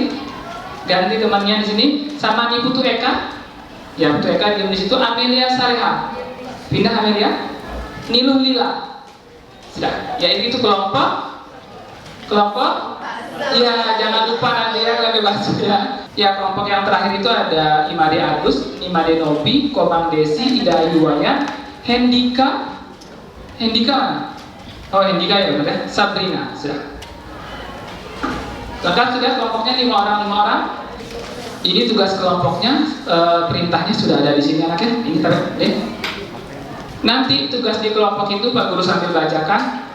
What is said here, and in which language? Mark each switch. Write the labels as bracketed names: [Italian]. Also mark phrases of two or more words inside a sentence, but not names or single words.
[Indonesian] Ganti temannya di sini sama Putu Eka. Ya, Putu Eka diam di situ. Amelia Sareha. Pindah Amelia. Niluh Lila. Sudah. Ya itu kelompok. Ya jangan lupa nanti ya lagi bahas ya. Ya kelompok yang terakhir itu ada Imade Agus, Imade Nobi, Komang Desi, Ida Yuwaya, Hendika mana? Oh Hendika ya benar ya. Sabrina sudah. Lengkap sudah kelompoknya 5 orang. Ini tugas kelompoknya, perintahnya sudah ada di sini anaknya. Ini taruh deh. Nanti tugas di kelompok itu Pak Guru sambil bacakan.